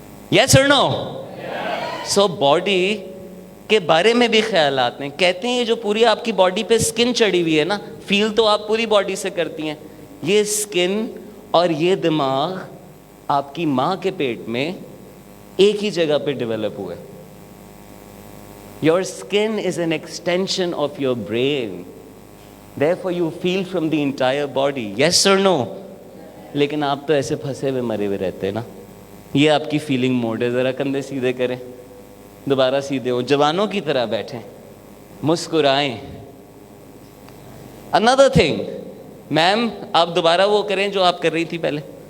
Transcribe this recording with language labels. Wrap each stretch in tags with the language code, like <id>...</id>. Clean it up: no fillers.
<ur>یس اور نو؟ So body کے بارے میں بھی خیالات ہیں. کہتے ہیں یہ جو پوری آپ کی باڈی پہ سکن چڑھی ہوئی ہے نا, فیل تو آپ پوری باڈی سے کرتی ہیں. یہ سکن اور یہ دماغ آپ کی ماں کے پیٹ میں ایک ہی جگہ پہ ڈیولپ ہوئے.</ur> <en>Your skin is an extension of your brain. Therefore you feel from the entire body. Yes or no?</en> <ur>لیکن آپ تو ایسے پھنسے ہوئے مرے ہوئے رہتے ہیں نا. یہ آپ کی فیلنگ موڈ ہے. ذرا کندھے سیدھے کریں, دوبارہ سیدھے ہوں, جوانوں کی طرح بیٹھیں, مسکرائیں.</ur> <en>Another thing,</en> <ur>میم آپ دوبارہ وہ کریں جو آپ کر رہی تھی پہلے.</ur>